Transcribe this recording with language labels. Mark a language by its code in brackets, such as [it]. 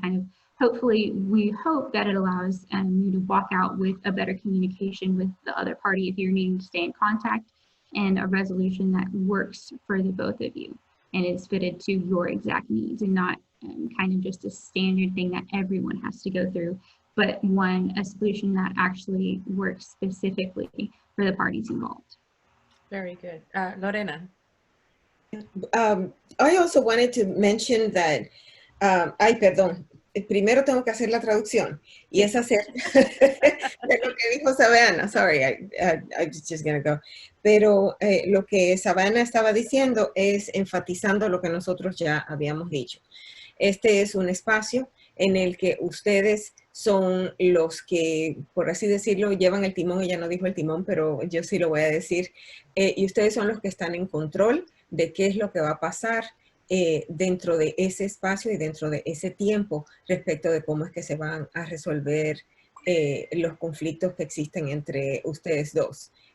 [en] Kind of, hopefully, we hope that it allows you to walk out with a better communication with the other party if you're needing to stay in contact, and a resolution that works for the both of you and is fitted to your exact needs, and not kind of just a standard thing that everyone has to go through, but a solution that actually works specifically for the parties involved. Very good. Lorena. I also wanted to mention that, [es] perdón, primero tengo que hacer la traducción, y es hacer de lo que dijo Savannah. [en] Sorry, I was just going to go. [es] Pero lo que Savannah estaba diciendo es enfatizando lo que nosotros ya habíamos dicho. Este es un espacio en el que ustedes son los que, por así decirlo, llevan el timón. Ella no dijo el timón, pero yo sí lo voy a decir. Y ustedes son los que están en control de qué es lo que va a pasar dentro de ese espacio y dentro de ese tiempo respecto de cómo es que se van a resolver los conflictos que existen entre ustedes dos.